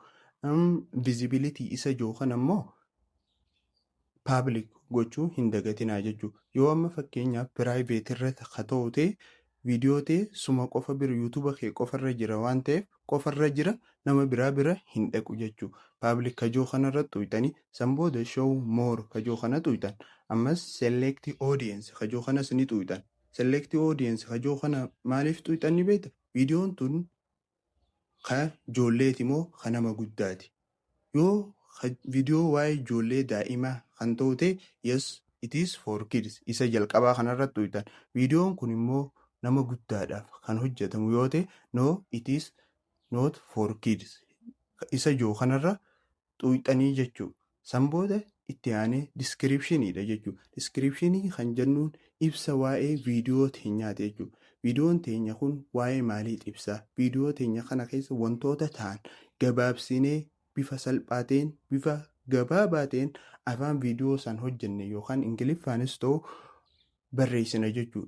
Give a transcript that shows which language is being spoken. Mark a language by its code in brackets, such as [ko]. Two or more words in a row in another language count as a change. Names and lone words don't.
[om] Visibility isa jookan ammoo public gochuu hin dagatinaa jechuudha. Yoo amma fakkeenyaaf private irratti haa ta'u ta'e viidiyoo ta'e suma qofa bira YouTube kee qofarra jira waan ta'eef qofarra jira nama biraa bira hin dhaqu jechuudha. Public kajoo kanarratti tuqxanii san booda [en] show more [om] kajoo kana tuqxan. Ammas [en] select audience [om] kajoo kanas ni tuqxan. [en] Select audience [om] kajoo kana maaliif tuqxanii beekta? Viidiyoon tun kan ijoolleeti moo kan nama guddaati? Yoo viidiyoo waa'ee ijoollee daa'imaa kan ta'u ta'e [en] yes it is for kids [om] isa jalqabaa kanarratti tuqxan. Viidiyoon kun immoo nama guddaadhaaf kan hojjetamu yoo ta'e [en] no it is not for kids [om] isa joo kanarra tuqxanii jechuudha. San booda itti aanee diskiripshiniidha jechuudha. Diskiripshinii kan jennuun ibsa waa'ee viidiyoo teenyaati jechuudha. Viidiyoon teenya kun waa'ee maalii ibsaa? Viidiyoo teenya kana keessa wantoota ta'an gabaabsinee bifa salphaa ta'een bifa gabaabaa ta'een afaan viidiyoo san hojjenne yookaan ingiliffaanis ta'u barreessina jechuudha.